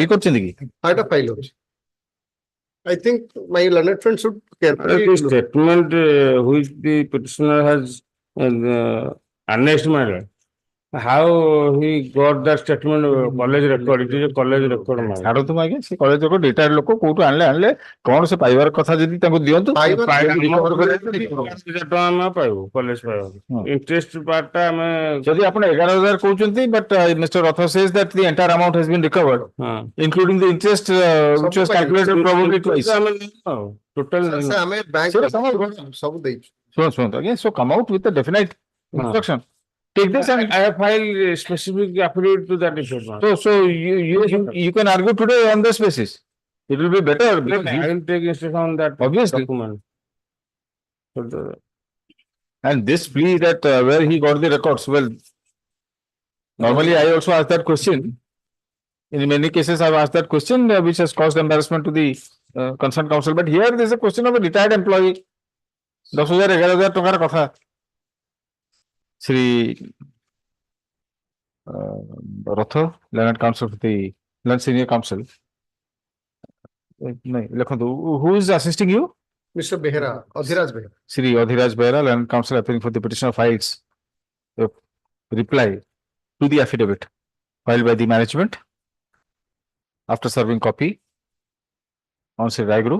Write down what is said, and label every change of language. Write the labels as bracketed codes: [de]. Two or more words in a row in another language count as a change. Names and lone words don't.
[en] file. I think my learned friend should carefully Statement which the petitioner has annexed, my lord. How he got that statement, college record, it is a college record. [or] ଛାଡ଼ନ୍ତୁ ମୁଁ ଆଜ୍ଞା ସେ କଲେଜ ଲୋକ ରିଟାୟାର୍ଡ ଲୋକ କୋଉଠୁ ଆଣିଲେ କଣ ସେ ପାଇବାର କଥା ଯଦି ତାଙ୍କୁ ଦିଅନ୍ତୁ ଆମେ ପାଇବୁ କଲେଜ ପାଇବୁ [en] interest part [or] ଟା ଆମେ ଯଦି ଆପଣ 11,000 କହୁଛନ୍ତି [en] but Mr. Ratha says that the entire amount has been recovered including the interest which was calculated probably twice. [or] ଟୋଟାଲ ଆମେ ବ୍ୟାଙ୍କ ସବୁ ଦେଇଛୁ। ଶୁଣନ୍ତୁ ଆଜ୍ଞା [en] so come out with a definite instruction. Take this and I have filed specific affidavit to that effect. so you can argue today on this basis. It will be better because I will take instruction on that obviously document. And this plea that where he got the records, well, normally I also ask that question. In many cases, I've asked that question, which has caused embarrassment to the concerned counsel. But here, there is a question of a retired employee. 10,000, 11,000 [or] ଟଙ୍କାର କଥା. [en] Shri Ratha, Learned Counsel for the Learned Senior Counsel. Who is assisting you? Mr. Behera, Adhiraj Behera. Shri Adhiraj Behera, Learned Counsel appearing for the petitioner files a reply to the affidavit filed by the management after serving copy on Shri Raiguru.